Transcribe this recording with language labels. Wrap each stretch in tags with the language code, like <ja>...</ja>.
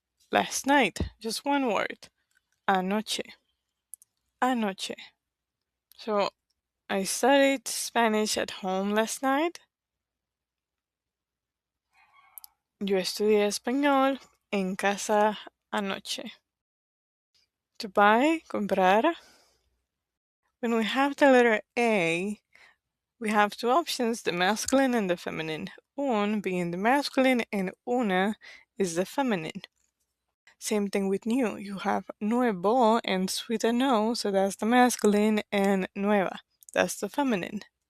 <en>Last night, just one word. Anoche. Anoche. So I studied Spanish at home last night.</en> <es>Yo estudié español en casa anoche.</es> <en>To buy, comprar. When we have the letter A, we have two options, the masculine and the feminine. Un being the masculine and una is the feminine. Same thing with new. You have nuevo and with a no, so that's the masculine, and nueva, that's the feminine.</en>